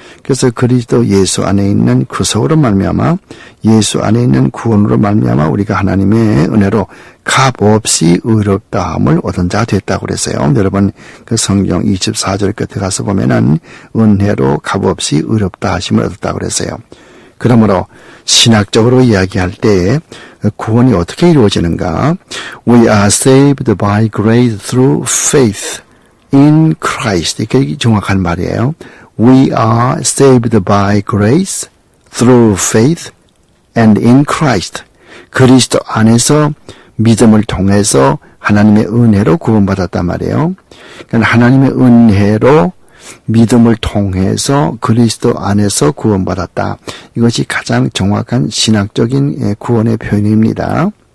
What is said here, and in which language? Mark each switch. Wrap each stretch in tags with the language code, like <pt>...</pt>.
<ko>그래서 그리스도 예수 안에 있는 구속으로 말미암아 예수 안에 있는 구원으로 말미암아 우리가 하나님의 은혜로 값없이 의롭다함을 얻은 자 됐다고 그랬어요. 여러분 그 성경 24절 끝에 가서 보면은 은혜로 값없이 의롭다 하심을 얻었다고 그랬어요. 그러므로 신학적으로 이야기할 때 구원이 어떻게 이루어지는가?</ko> <en>We are saved by grace through faith in Christ.</en> <ko>이게 정확한 말이에요.</ko> <en>We are saved by grace through faith and in Christ.</en> <ko>그리스도 안에서 믿음을 통해서 하나님의 은혜로 구원받았단 말이에요. 그러니까 하나님의 은혜로 믿음을 통해서 그리스도 안에서 구원받았다. 이것이 가장 정확한 신학적인 구원의 표현입니다.</ko>